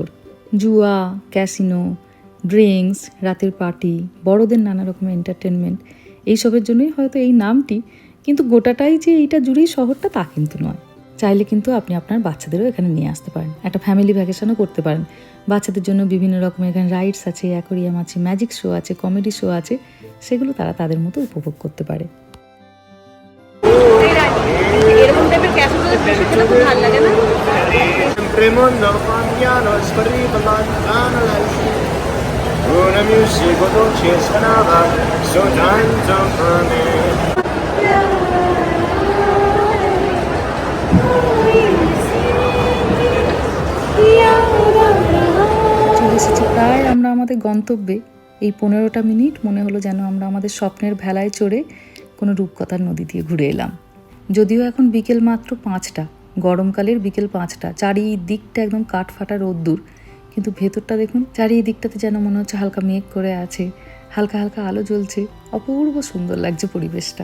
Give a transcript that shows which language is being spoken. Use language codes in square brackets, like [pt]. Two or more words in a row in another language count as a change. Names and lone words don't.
[bn] জুয়া, ক্যাসিনো, ড্রিঙ্কস, রাতের পার্টি, বড়দের নানা রকমের এন্টারটেনমেন্ট, এইসবের জন্যই হয়তো এই নামটি, কিন্তু গোটাটাই যে এইটা জুড়েই শহরটা তা কিন্তু নয়। চাইলে কিন্তু আপনি আপনার বাচ্চাদেরও এখানে নিয়ে আসতে পারেন, একটা [en] family vacation [bn] করতে পারেন। বাচ্চাদের জন্য বিভিন্ন রকমের এখানে রাইডস আছে, অ্যাকোরিয়াম আছে, [en] magic show [bn] আছে, [en] comedy show [bn] আছে, সেগুলো তারা তাদের মতো উপভোগ করতে পারে। [it] Una musica dolce suonava soltanto per me. [bn] চলে এসেছি প্রায় আমরা আমাদের গন্তব্যে, এই 15টা মিনিট মনে হলো যেন আমরা আমাদের স্বপ্নের ভেলায় চড়ে কোনো রূপকথার নদী দিয়ে ঘুরে এলাম। যদিও এখন বিকেল মাত্র 5টা, গরমকালের বিকেল 5টা, চারিদিকটা একদম কাঠ ফাটা রোদ্দুর, কিন্তু ভেতরটা দেখুন, চারিদিকটাতে যেন মনে হচ্ছে হালকা মেঘ করে আছে, হালকা হালকা আলো জ্বলছে, অপূর্ব সুন্দর লাগছে পরিবেশটা।